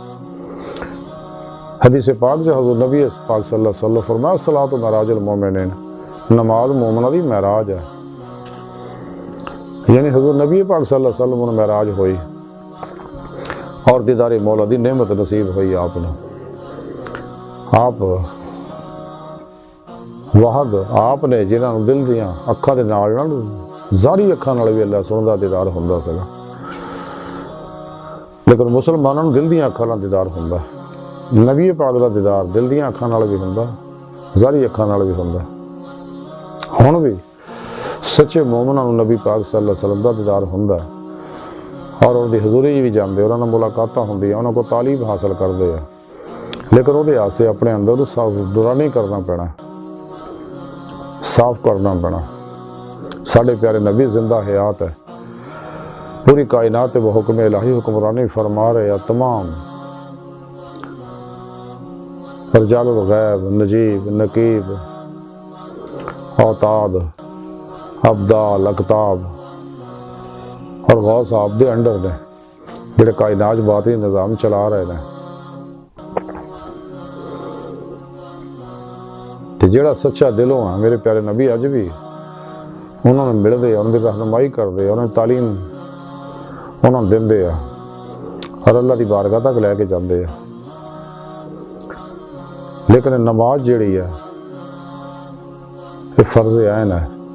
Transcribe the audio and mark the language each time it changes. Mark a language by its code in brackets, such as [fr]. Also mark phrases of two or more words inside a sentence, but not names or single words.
[pa] حدیث پاک سے حضور نبی پاک [ar] صلی اللہ علیہ وسلم [pa] فرمایا [ar] الصلاۃ معراج المومنین، [pa] نماز مومنہ دی معراج ہے، یعنی حضور نبی پاک [ar] صلی اللہ علیہ وسلم [pa] نے معراج ہوئی اور دیدار مولا دی نعمت نصیب ہوئی آپ نے، آپ وحد آپ نے جنہاں نو دل دیاں اکھاں دے نال نال ظاہری اکھاں نال بھی اللہ سندا دیدار ہوندا سگا، لیکن مسلماناں نو دل دیاں اکھاں نال دیدار ہوندا، نبی پاک دا دیدار دل دیاں اکھاں نال بھی ہوندا ظاہری اکھاں نال بھی ہوندا۔ ہن بھی سچے مومناں نو نبی پاک [ar] صلی اللہ علیہ وسلم [pa] دا دیدار ہوندا اور ان دی حضوری بھی جاندے، انہاں نال ملاقاتاں ہوندیاں، انہاں کو تعلیم حاصل کردے ہیں، لیکن وہ دے واسطے اپنے اندر صاف درانی کرنا پینا، صاف کرنا پینا۔ ساڈے پیارے نبی زندہ حیات ہے، پوری کائنات وہ حکم الہی حکمرانی فرما رہے ہیں، تمام رجال الغیب نجیب نقیب اوتاد ابدال اقتاب اور غوث صاحب دے انڈر نے جڑے کائنات باطنی نظام چلا رہے ہیں۔ ਤੇ ਜਿਹੜਾ ਸੱਚਾ ਦਿਲੋਂ ਆ ਮੇਰੇ ਪਿਆਰੇ ਨਬੀ ਅੱਜ ਵੀ ਉਹਨਾਂ ਨੂੰ ਮਿਲਦੇ ਆ, ਉਹਨਾਂ ਦੀ ਰਹਿਨੁਮਾਈ ਕਰਦੇ ਆ, ਉਹਨਾਂ ਦੀ ਤਾਲੀਮ ਉਹਨਾਂ ਨੂੰ ਦਿੰਦੇ ਆ ਔਰ ਅੱਲਾ ਦੀ ਬਾਰਗਾਹ ਤੱਕ ਲੈ ਕੇ ਜਾਂਦੇ ਆ। ਲੇਕਿਨ ਨਮਾਜ਼ ਜਿਹੜੀ ਆ ਇਹ ਫਰਜ਼ ਆਇਨ ਹੈ।